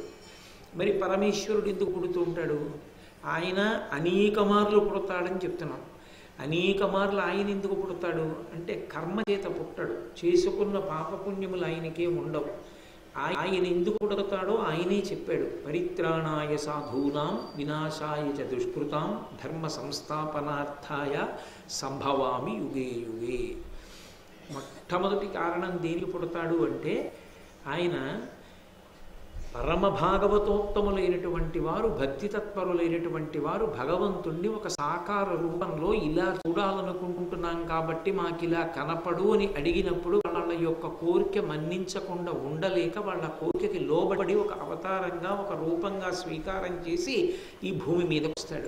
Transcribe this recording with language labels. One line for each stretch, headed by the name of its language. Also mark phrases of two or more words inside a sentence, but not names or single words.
Telugu: మరి పరమేశ్వరుడు ఎందుకు పుడుతూ ఉంటాడు? ఆయన అనేక మార్లు పుడతాడని చెప్తున్నాం. అనేక మార్లు ఆయన ఎందుకు పుడతాడు అంటే కర్మ చేత పుట్టాడు. చేసుకున్న పాపపుణ్యములు ఆయనకే ఉండవు. ఆయన ఎందుకు పుడతాడో ఆయనే చెప్పాడు.
Sanskrit: పరిత్రాణాయ సాధూనాం వినాశాయ చ దుష్కృతాం ధర్మ సంస్థాపనార్థాయ సంభవామి యుగే యుగే.
Telugu: మొట్టమొదటి కారణం దేనికి పుడతాడు అంటే ఆయన పరమ భాగవతోత్తములైనటువంటి వారు, భక్తితత్పరులైనటువంటి వారు భగవంతుణ్ణి ఒక సాకార రూపంలో ఇలా చూడాలనుకుంటున్నాం కాబట్టి మాకు ఇలా కనపడు అని అడిగినప్పుడు వాళ్ళ యొక్క కోరిక మన్నించకుండా ఉండలేక వాళ్ళ కోరికకి లోబడి ఒక అవతారంగా ఒక రూపంగా స్వీకారం చేసి ఈ భూమి మీదకి వస్తాడు.